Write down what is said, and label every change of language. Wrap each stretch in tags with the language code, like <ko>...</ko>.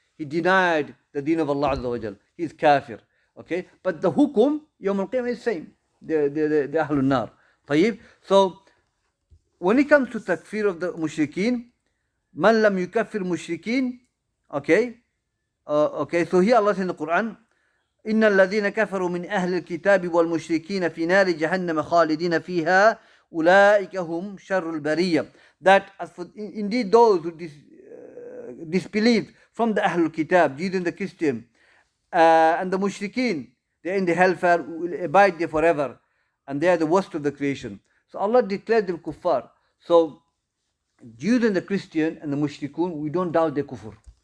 <en>He denied the deen of Allah Azza wa Jal. He's kafir. Okay? But the hukum, Yawm al-Qiyamah is the same. The Ahlul Nar.</en> <ar>طيب.</ar> <en>So, when it comes to takfir of the mushrikeen, man lam yukaffir mushrikeen, okay? Okay, so here Allah says in the Quran,</en> <ar>إن الذين كفروا من أهل الكتاب والمشركين في نار جهنم خالدين فيها أولئك هم شر البرية.</ar> <en>That as for, indeed those who disbelieved from the Ahlul Kitab, Jews and the Christian, and the mushrikeen, they are in the hellfire, will abide there forever, and they are the worst of the creation. So Allah declared them kuffar. So Jews and the Christian and the mushrikun, we don't doubt their kufr.</en>